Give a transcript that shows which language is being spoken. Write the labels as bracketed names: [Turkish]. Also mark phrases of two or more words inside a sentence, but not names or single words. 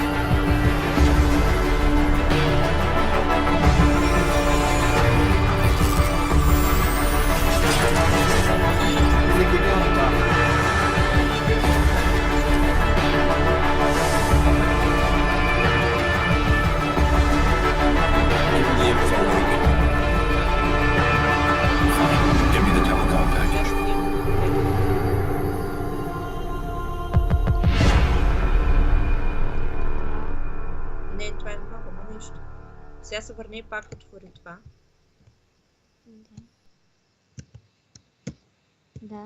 [English] I think we got it, Doctor. Give me the info, Rick. Fine. Give me the telecom package. [Bulgarian] Не, това е много, но нищо. Сега се върни и пак отвори това. Да.